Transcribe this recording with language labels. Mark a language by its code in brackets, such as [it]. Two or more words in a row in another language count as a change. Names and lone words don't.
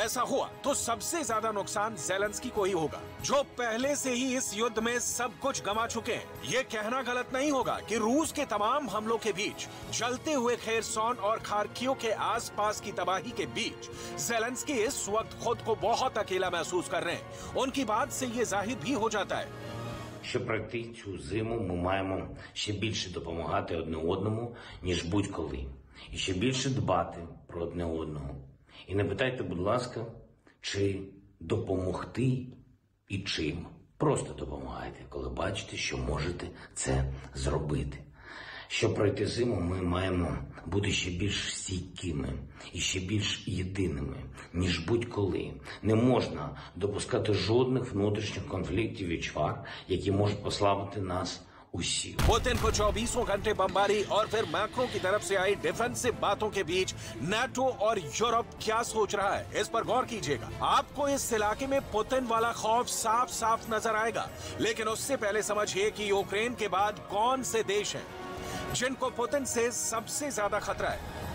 [hi] ऐसा हुआ तो सबसे ज्यादा नुकसान ज़ेलेंस्की को ही होगा, जो पहले से ही इस युद्ध में सब कुछ गंवा चुके हैं। ये कहना गलत नहीं होगा कि रूस के तमाम हमलों के बीच, जलते हुए खेरसोन और खार्किव के आसपास की तबाही के बीच ज़ेलेंस्की इस वक्त खुद को बहुत अकेला महसूस कर रहे हैं। उनकी बात से ये जाहिर भी हो जाता है। [uk] Щоб пройти цю зиму, ми маємо ще більше допомагати одне одному, ніж будь-коли. І ще більше дбати про одне одного. І не питайте, будь ласка, чи допомогти і чим. Просто допомагайте, коли бачите, що можете це зробити. Щоб пройти зиму, ми маємо бути ще більш стійкими і ще більш єдиними, ніж будь-коли. Не можна допускати жодних внутрішніх конфліктів і чвар, які можуть послабити нас усіх. [hi] पुतिन को 24 घंटे बमबारी और फिर मैक्रो की तरफ से आई डिफेंसिव बातों के बीच नेटो और यूरोप क्या सोच रहा है, इस पर गौर कीजिएगा। आपको इस इलाके में पुतिन वाला खौफ साफ साफ नजर आएगा, लेकिन उससे पहले समझिए कि यूक्रेन के बाद कौन से देश हैं जिनको पुतिन से सबसे ज्यादा खतरा है।